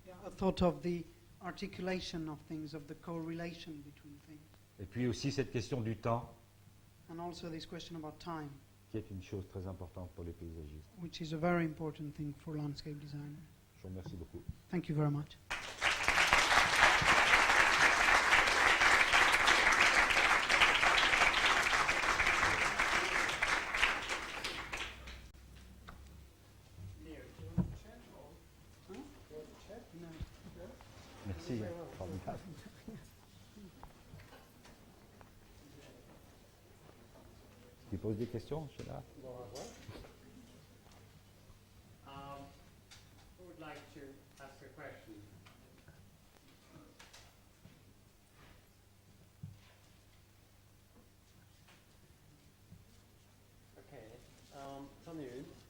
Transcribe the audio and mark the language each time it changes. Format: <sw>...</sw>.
<en>a thought of the articulation of things, of the correlation between things,</en> <fr>Et puis aussi cette question du temps,</fr> <en>and also this question about time,</en> <fr>qui est une chose très importante pour les paysagistes.</fr> <en>which is a very important thing for landscape designers.</en> <fr>Je vous remercie beaucoup.</fr> <en>Thank you very much.</en> <fr>Merci. Formidable. Tu poses des questions, je suis là.</fr> <en>Who would like to ask a question? Okay. Samuel.</en>